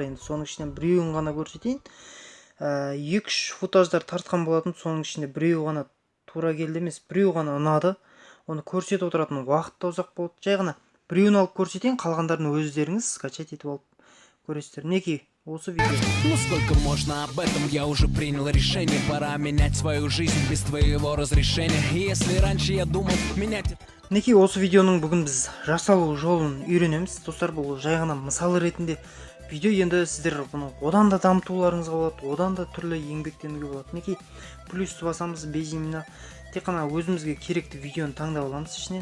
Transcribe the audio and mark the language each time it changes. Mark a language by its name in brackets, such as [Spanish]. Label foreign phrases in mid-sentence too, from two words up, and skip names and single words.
[Kazakh] Енді соның ішінен біреуін ғана көрсетейін. 2-3 футаждар тартқан болатын, соның ішінде біреу ғана тура келді емес, біреу ғана ұнады. Оны көрсетіп отыратын уақыт та ұзақ болды. Жай ғана біреуін алып көрсетейін, қалғандарын өздеріңіз скачать етіп алып көресіздер. Мінекей, осы видео. [Russian] Ну сколько можно об этом, я уже принял решение. Пора менять свою жизнь без твоего разрешения. И если раньше я думал менять... [Kazakh] Мінекей, осы видеоның бүгін біз жасалу жолын үйренеміз. Достар, бұл жай ғана мысалы ретінде видео. Енді сіздер бұны одан да дамытуларыңызға болады, одан да түрлі еңбектенуге болады. Мінекей, плюсті басамыз, безеймін. Тек қана өзімізге керекті видеоны таңдап аламыз ішінен.